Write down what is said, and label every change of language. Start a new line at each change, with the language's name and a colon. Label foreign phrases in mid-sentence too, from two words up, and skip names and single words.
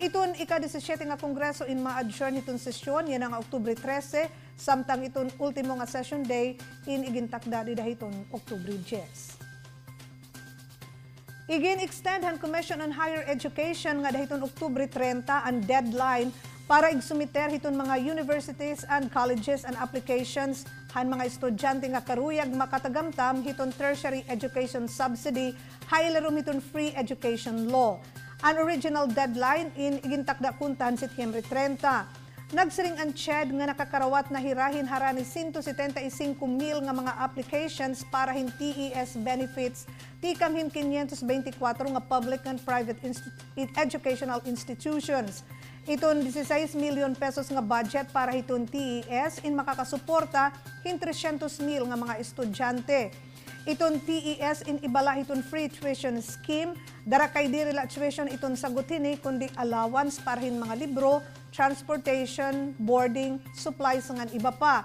Waray: Iton ika-17 nga Kongreso in ma-adjourn itong sesyon, yan ang Oktubre 13, samtang iton ultimo nga session day in igintakda di dahiton Oktubre 10. Igin-extend han Commission on Higher Education nga dahiton Oktubre 30 ang deadline para igsumiter hiton mga
English: universities and colleges and applications
Waray: han mga estudyante nga karuyag makatagamtam hiton tertiary education subsidy haylarum hiton
English: free education law.
Waray: An original deadline in igintakda kuntan Setyembre 30. Nagsiring ang CHED nga nakakarawat na hirahin harani 175,000 nga mga applications para hin TES benefits tikam hin 524 nga
English: public and private educational institutions.
Waray: Iton 16 million pesos nga budget para hiton TES in makakasuporta hin 300,000 nga mga estudyante. Iton TES in ibala iton
English: free tuition scheme,
Waray: darakay di rela tuition iton sagutin kundi allowance para hin mga libro, transportation, boarding, supplies ngan iba pa.